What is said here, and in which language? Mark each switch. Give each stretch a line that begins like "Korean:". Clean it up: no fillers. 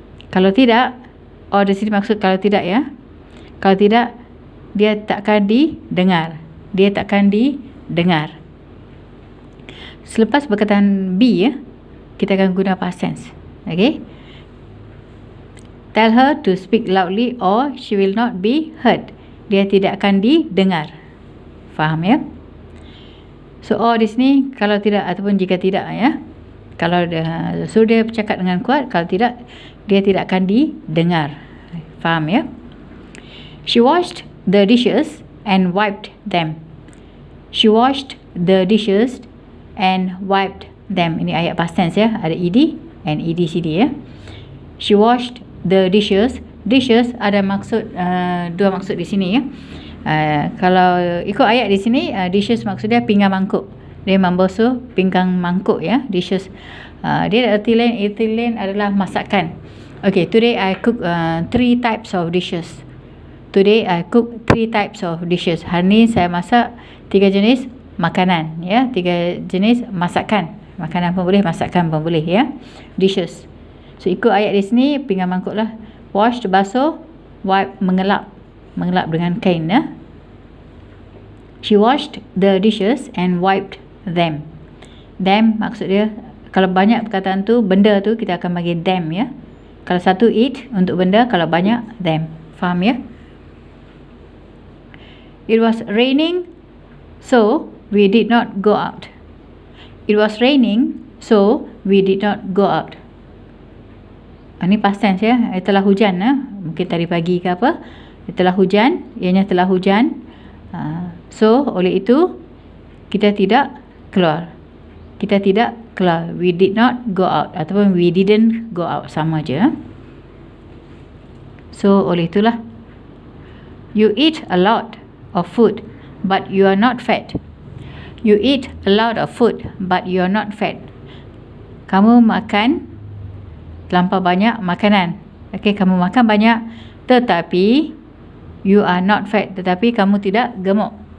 Malay: Kalau tidak, di sini maksud kalau tidak ya. Kalau tidak, dia takkan didengar. Dia takkan didengar. Selepas perkataan be ya, kita akan guna past tense. Okay.
English: Tell her to speak loudly or she will not be heard.
Malay: Dia tidak akan didengar. Faham ya? So, or di sini kalau tidak ataupun jika tidak ya. Kalau suruh dia bercakap dengan kuat, kalau tidak, dia tidak akan didengar. Faham ya?
English: She washed the dishes and wiped them. She washed the dishes and wiped them.
Malay: Ini ayat past tense ya. Ada ed and edcd ya.
English: She washed the dishes.
Malay: Dishes ada maksud dua maksud di sini ya. Kalau ikut ayat di sini, dishes maksudnya pinggan mangkuk. Dia membasuh pinggan mangkuk ya. Dishes. Dia erti lain adalah masakan.
English: Okay, today I cook 3 types of dishes. Today I cook 3 types of dishes.
Malay: Hari ni saya masak 3 jenis makanan ya. 3 jenis masakan. Makanan pun boleh, masakan pun boleh ya. Dishes. So, ikut ayat di sini, pinggan mangkuk lah. Wash, basuh, wipe, mengelap. Mengelap dengan kain ya.
English: She washed the dishes and wiped them.
Malay: Them maksud dia, kalau banyak perkataan tu, benda tu, kita akan bagi them ya. Kalau satu it untuk benda, kalau banyak, them. Faham ya?
English: It was raining, so we did not go out. It was raining, so we did not go out.
Malay: Ini past tense ya. Telah hujan mungkin tadi pagi ke apa. Telah hujan, ianya telah hujan. So oleh itu kita tidak keluar. Kita tidak keluar.
English: We did not go out ataupun we didn't go out, sama je.
Malay: So oleh itulah.
English: You eat a lot of food but you are not fat. You eat a lot of food but you are not fat.
Malay: Kamu makan terlampau banyak makanan. Okey, kamu makan banyak tetapi
English: you are not fat,
Malay: tetapi kamu tidak gemuk.